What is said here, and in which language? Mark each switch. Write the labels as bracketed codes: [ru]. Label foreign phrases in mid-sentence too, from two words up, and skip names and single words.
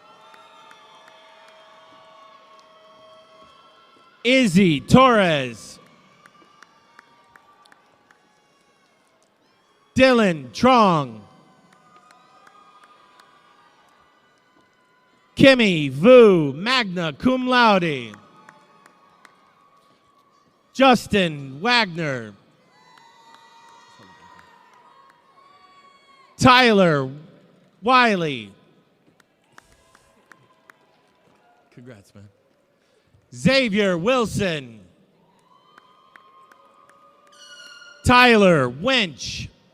[en] Izzy Torres. Dylan Trong. Kimmy Vu, [la] magna cum laude. [en] Justin Wagner. Tyler Wiley. Congrats, man. Xavier Wilson. Tyler Winch.